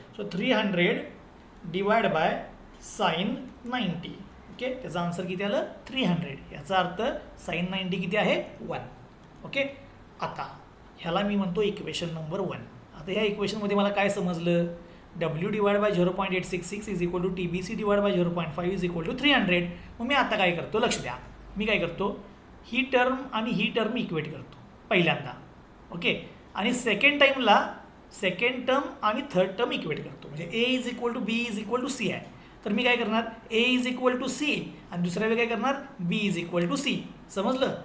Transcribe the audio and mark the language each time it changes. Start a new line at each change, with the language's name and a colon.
English: So 300 divide by sine 90.
Marathi: Okay, त्याचा answer किती आलं 300. याचा अर्थ साईन 90 किती आहे 1. ओके, आता ह्याला मी म्हणतो इक्वेशन नंबर 1. आता ह्या इक्वेशनमध्ये मला काय समजलं?
English: W divide by 0.866 is equal to TBC divide by 0.5 is equal to 300.
Marathi: मग मी आता काय करतो, लक्ष द्या, मी काय करतो, ही टर्म आणि ही टर्म इक्वेट करतो पहिल्यांदा. ओके, आणि सेकंड टर्म आणि थर्ड टर्म इक्वेट करतो. म्हणजे
English: A is equal to B
Marathi: is equal to C आहे, तर मी काय करणार
English: A is equal to C
Marathi: आणि दुसऱ्या वेळी काय करणार
English: B is equal to C.
Marathi: समजलं?